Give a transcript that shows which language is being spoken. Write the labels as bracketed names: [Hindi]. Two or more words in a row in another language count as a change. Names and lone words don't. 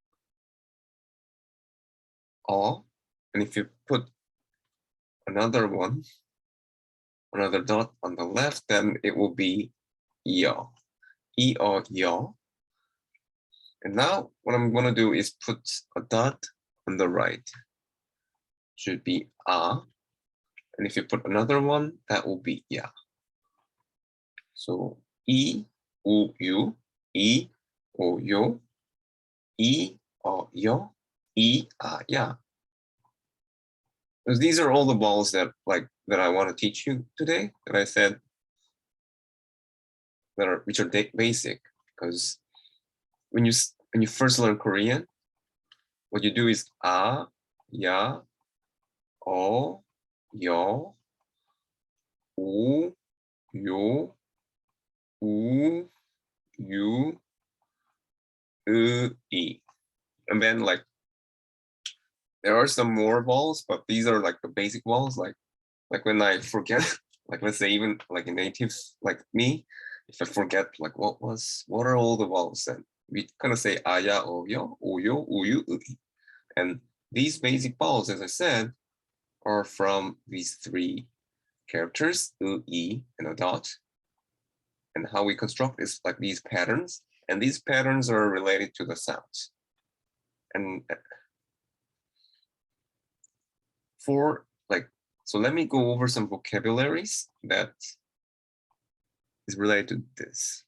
[English] And if you put another dot on the left, then it will be ya. Ya. And now what I'm going to do is put a dot on the right. Should be a. And if you put another one, that will be ya. So E, U, U, E, O, yo, E, O, yo, E, A, ya. Because these are all the vowels that I want to teach you today, that I said which are basic. Because when you first learn Korean, what you do is a, ya, o, yo, u, yo, u, u, e. And then like there are some more vowels, but these are like the basic vowels. Like when I forget, like let's say even like a native like me, if I forget like what are all the vowels, then we kind of say aya, oyo, uyo, uyu, ui. And these basic vowels, as I said, are from these three characters, u, e, and a dot. And how we construct is like these patterns, and these patterns are related to the sounds. And so let me go over some vocabularies that is related to this.